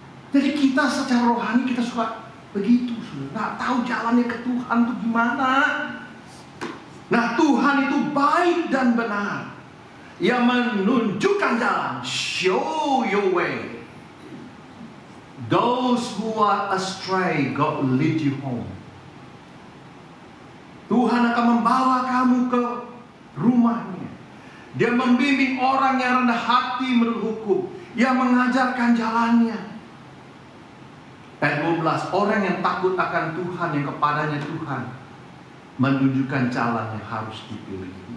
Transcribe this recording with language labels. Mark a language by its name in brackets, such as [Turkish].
[Indonesian] Jadi kita secara rohani kita suka begitu, nggak tahu jalannya ke Tuhan itu gimana. Nah, Tuhan itu baik dan benar, yang menunjukkan jalan, [English] show your way. Those who are astray, God will lead you home. [Indonesian] Tuhan akan membawa kamu ke rumahnya. Dia membimbing orang yang rendah hati menurut hukum, yang mengajarkan jalannya. Ayat 12, orang yang takut akan Tuhan, yang kepadanya Tuhan menunjukkan jalan yang harus dipilih.